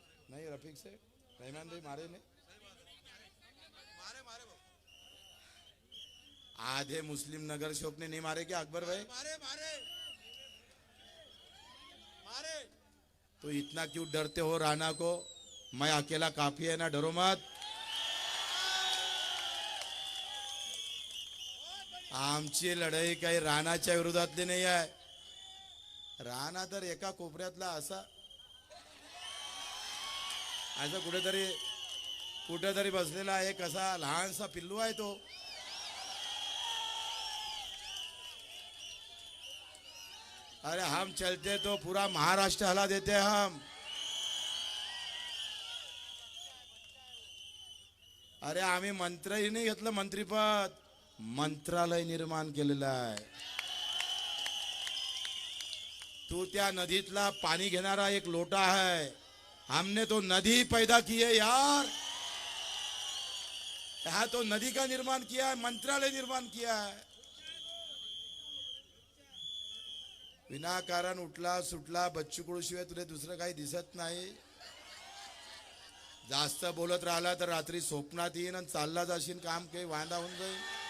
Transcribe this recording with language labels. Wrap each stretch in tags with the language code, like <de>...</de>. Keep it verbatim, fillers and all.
<hi>नहीं रफीक से रहमान भाई मारे ने आधे मुस्लिम नगर शोक ने नहीं मारे क्या अकबर भाई मारे, मारे, मारे. तो इतना क्यों डरते हो राणा को, मैं अकेला काफी है ना, डरो मत.</hi> <mr>आमची लढाई काही राणाच्या विरोधातली नाही आहे. राणा तर एका कोपऱ्यातला असा असं कुठेतरी कुठेतरी बसलेला एक असा लहानसा पिल्लू आहे तो.</mr> <hi>अरे हम चलते तो पूरा महाराष्ट्र हला देते हैं हम.</hi> <mr>अरे आम्ही मंत्रही नाही घेतलं मंत्रीपद, मंत्रालय निर्माण केलेलं आहे. तू त्या नदीतला पाणी घेणारा एक लोटा आहे,</mr> <hi>हमने तो नदी पैदा की है यार. हा तो नदी का निर्माण किया है, मंत्रालय निर्माण किया है.</hi> <mr>विनाकारण उठला सुटला बच्चू कडू शिवाय तुला दुसरं काही दिसत नाही. जास्त बोलत राहिला तर रात्री स्वप्नात येईन आणि चालला जाशील, काम काही वांदा होऊन जाईल.</mr>